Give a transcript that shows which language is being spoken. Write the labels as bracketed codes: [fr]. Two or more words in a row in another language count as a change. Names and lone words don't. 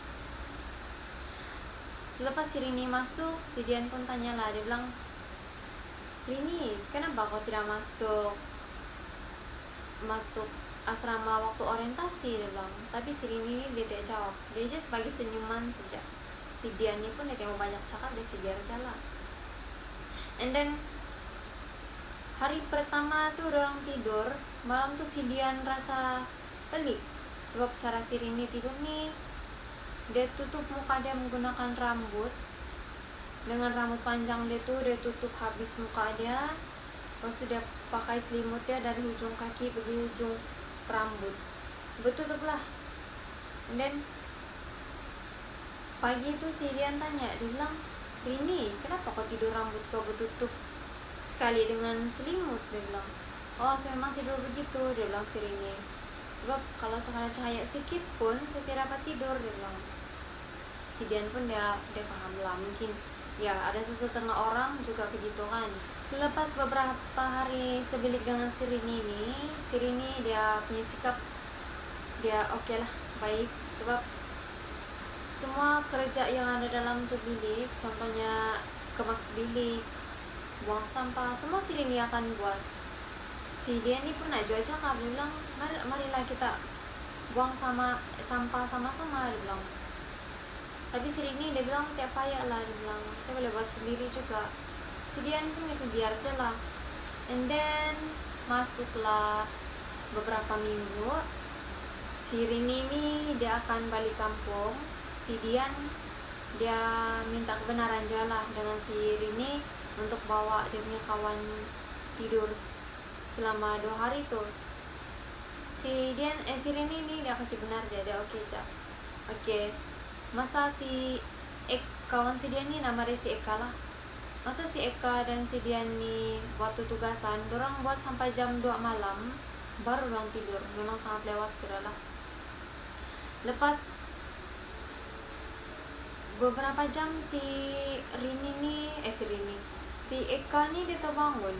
[ms] Selepas si Rini masuk, si Dian pun tanyalah, dia bilang, Rini, kenapa kau tidak masuk asrama waktu orientasi? Dia bilang. Tapi si Rini dia tidak jawab. Dia just bagi senyuman saja. Si Dian ini pun dia tidak banyak cakap, dia biar jalan. [en] And then [ms] hari pertama tuh orang tidur, malam tuh si Dian rasa pelik. Sebab cara si Rini tidur nih, dia tutup muka dia menggunakan rambut. Dengan rambut panjang dia tutup habis muka dia. Terus dia pakai selimut dia dari ujung kaki pergi ujung rambut. Betutup lah. [en] And then [ms] pagi itu si Dian tanya, dia bilang, Rini, kenapa kau tidur rambut kau betutup sekali dengan selimut? Dia bilang, oh saya memang tidur begitu, dia bilang si Rini. Sebab kalau sekali cahaya sedikit pun saya tidak dapat tidur, dia bilang. Si Dian pun dia paham lah, mungkin ya ada setengah orang juga begitu kan. Selepas beberapa hari sebilik dengan si Rini ini, si Rini dia punya sikap dia oke lah, baik. Sebab semua kerja yang ada dalam tu bilik, contohnya kemas bilik, buang sampah, semua si Rini akan buat. Si dia ni pun nak jual cakap, dia bilang, marilah kita buang sampah sama-sama, dia bilang. Tapi si Rini dia bilang, tiap payah lah, dia bilang, saya boleh buat sendiri juga. Si Dian pun ngasih biar aja lah. [en] And then [ms] masuklah beberapa minggu, si Rini ini dia akan balik kampung. Si Dian dia minta kebenaran juga lah dengan si Rini untuk bawa dia punya kawan tidur selama 2 hari tuh. Si Rini ini dia kasih benar aja, dia oke aja. Oke. Masa si kawan si Dian ni nama dia si Eka lah. Masa si Eka dan si Dian ni buat tugasan, dorang buat sampai jam 2 malam baru dorang tidur. Memang sangat lewat sudah lah. Lepas beberapa jam si Eka ni dia terbangun.